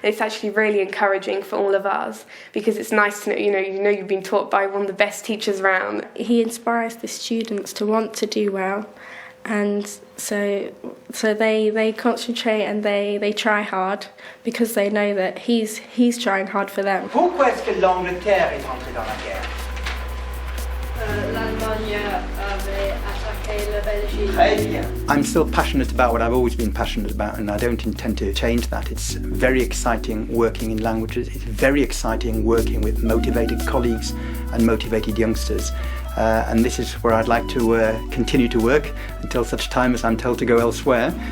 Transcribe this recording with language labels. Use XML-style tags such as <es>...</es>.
<en>It's actually really encouraging for all of us because it's nice to know, you've been taught by one of the best teachers around. He inspires the students to want to do well, and so they concentrate and they try hard because they know that he's trying hard for them.</en> <fr>Pourquoi est-ce que l'Angleterre est entrée dans la guerre? L'Allemagne avait attaqué la Belgique. Très bien.</fr> <en>I'm still passionate about what I've always been passionate about, and I don't intend to change that. It's very exciting working in languages. It's very exciting working with motivated colleagues and motivated youngsters. And this is where I'd like to continue to work until such time as I'm told to go elsewhere.</en>